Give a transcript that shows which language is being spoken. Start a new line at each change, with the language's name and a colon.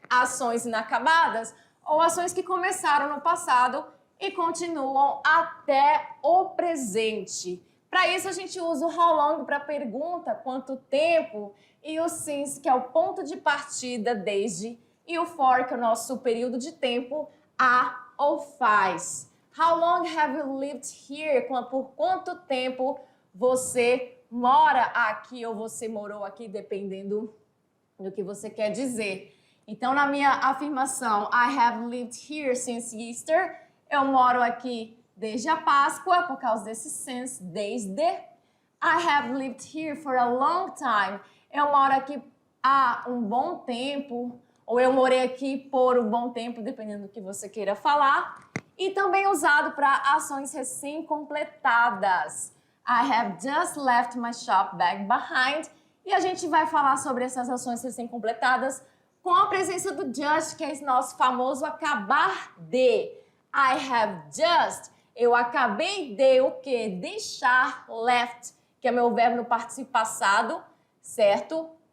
Portuguese: Ações inacabadas ou ações que começaram no passado e continuam até o presente. Para isso a gente usa o how long para pergunta, quanto tempo, e o since, que é o ponto de partida, desde, e o for, que é o nosso período de tempo, a ou faz.
English: How long have you lived here?
Portuguese: Por quanto tempo você mora aqui ou você morou aqui, dependendo do que você quer dizer. Então, na minha afirmação,
English: I have lived here since Easter,
Portuguese: eu moro aqui desde a Páscoa, por causa desse since, desde.
English: I have lived here for a long time,
Portuguese: eu moro aqui há um bom tempo, ou eu morei aqui por um bom tempo, dependendo do que você queira falar. E também usado para ações recém-completadas.
English: I have just left my shop bag behind.
Portuguese: E a gente vai falar sobre essas ações recém-completadas com a presença do just, que é nosso famoso acabar de.
English: I have just.
Portuguese: Eu acabei de o quê? Deixar, left, que é meu verbo no participio passado, certo?